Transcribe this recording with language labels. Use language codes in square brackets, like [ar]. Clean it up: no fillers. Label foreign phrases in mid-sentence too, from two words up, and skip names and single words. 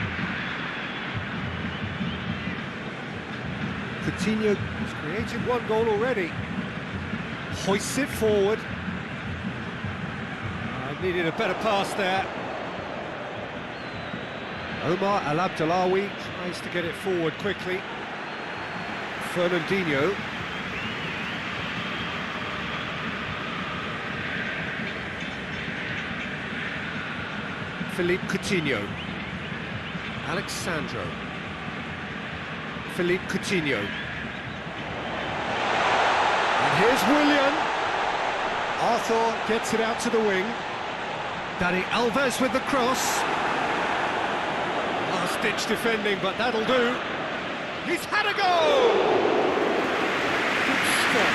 [en] Coutinho has created one goal already. Hoists it forward. Needed a better pass there. Omar El Abdellaoui tries to get it forward quickly. Fernandinho. Philippe Coutinho. Alexandro. Philippe Coutinho. And here's Willian. Arthur gets it out to the wing. Dani Alves with the cross. Last-ditch defending, but that'll do. He's had a goal! Good stop.